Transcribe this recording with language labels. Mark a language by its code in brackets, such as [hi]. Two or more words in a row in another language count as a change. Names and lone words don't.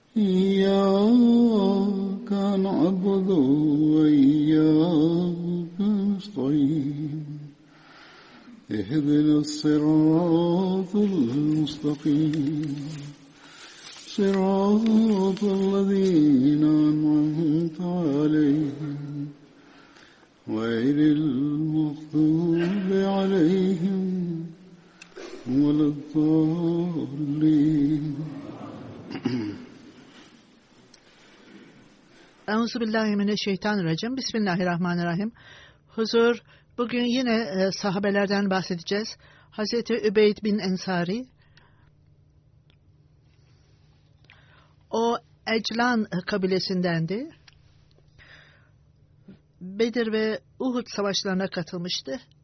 [ar] إياك نعبد وإياك نستعين اهدنا الصراط المستقيم صراط الذين أنعمت عليهم غير المغضوب عليهم ولا الضالين. أعوذ بالله من الشيطان الرجيم. بسم الله الرحمن الرحيم. [tr] Huzur, bugün yine sahabelerden bahsedeceğiz. Hazreti Übeyd bin Ensari, o Eclan kabilesindendi. Bedir ve Uhud savaşlarına katılmıştı.